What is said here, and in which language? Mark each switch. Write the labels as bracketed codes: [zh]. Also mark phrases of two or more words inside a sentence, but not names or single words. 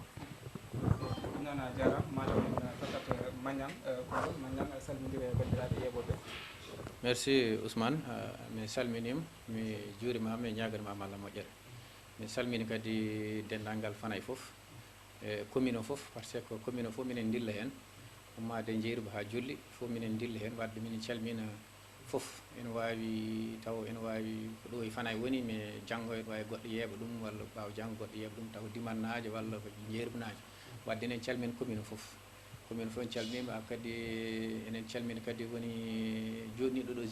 [ff] ɗum noon a jarama maɗum en fakat Magnang Magnang salmodire e bandiraɓe yeɓoɓe. merci Ousmane mi salminima mi juurimama mi ñaganimama Allah moƴƴere mi salmini kadi dendagal Fanaye foof e commune o foof [fr] par ce que commune [ff] o foof minen dilla hen ummade jeeruba ha julli fof minen dilla hen wadde minen calmina foof ene wawi taw ene wawi ko ɗo e Fanaye woni mais janggo ene wawi goɗɗo yeeɓa ɗum walla ɓawa janggo goɗɗo yeeɓa ɗum taw dimannajo walla ko jeerubunajo wadde enen calmina commune o foof commune fof en calmima kadi enen calmina kadi woni joɗniɗo ɗo